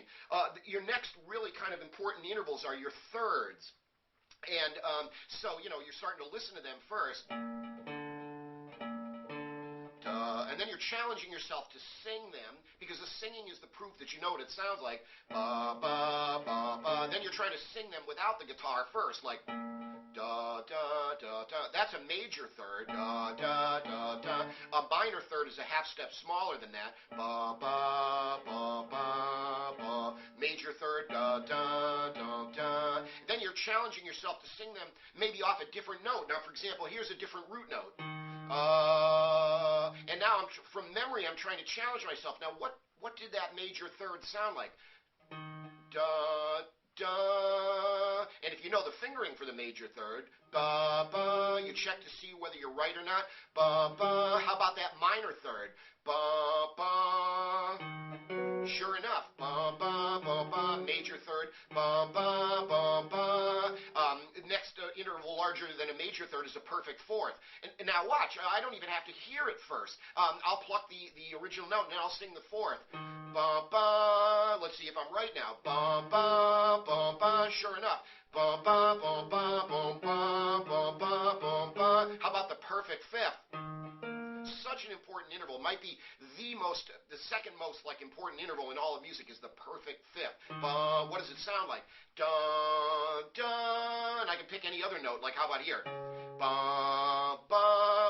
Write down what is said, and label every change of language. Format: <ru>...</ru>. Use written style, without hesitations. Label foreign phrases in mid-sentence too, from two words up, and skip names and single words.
<en>Your next really kind of important intervals are your thirds, and so you're starting to listen to them first, and then you're challenging yourself to sing them, because the singing is the proof that you know what it sounds like. Then you're trying to sing them without the guitar first, like da da da da. That's a major third. Da da da da. A minor third is a half step smaller than that. Ba ba ba ba ba. Major third. Da da da da. Then you're challenging yourself to sing them maybe off a different note. Now, for example, here's a different root note. And now from memory, I'm trying to challenge myself. Now, what did that major third sound like? Da da. And if you know the fingering for the major third, ba ba, you check to see whether you're right or not. Ba ba. How about that minor third? Ba ba. Sure enough, ba ba ba ba. Major third, ba ba ba ba. next interval larger than a major third is a perfect fourth. And now watch, I don't even have to hear it first. I'll pluck the original note and then I'll sing the fourth. Ba ba. Let's see if I'm right now. Ba ba ba ba. Sure enough. Ba ba ba ba ba ba ba ba ba ba. How about the perfect fifth? Such an important interval. Might be the second most important interval in all of music is the perfect fifth. What does it sound like? Dun, dun. And I can pick any other note, like how about here? Ba, ba.</en>